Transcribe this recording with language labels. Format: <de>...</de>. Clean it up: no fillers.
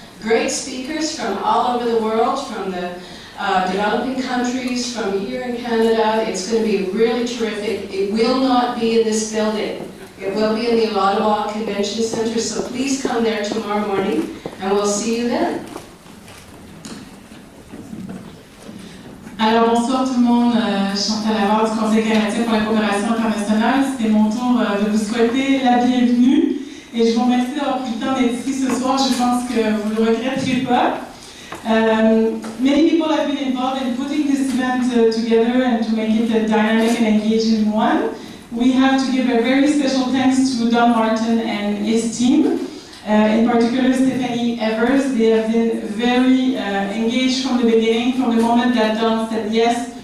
<en>Great speakers from all over the world, from the developing countries, from here in Canada. It's going to be really terrific. It will not be in this building. It will be in the Ottawa Convention Center, so please come there tomorrow morning, and we'll see you then.</en> <fr>Alors bonsoir tout le monde, Chantal Lavard du Conseil canadien pour la coopération internationale. C'est mon tour de vous souhaiter la bienvenue et je vous remercie d'avoir pris le temps d'être ici ce soir. Je pense que vous ne le regretterez pas.</fr> <en>Many people have been involved in putting this event together and to make it a dynamic and engaging one. We have to give a very special thanks to Don Martin and his team. In particular, Stephanie Evers. They have been very engaged from the beginning, from the moment that Don said yes.</en>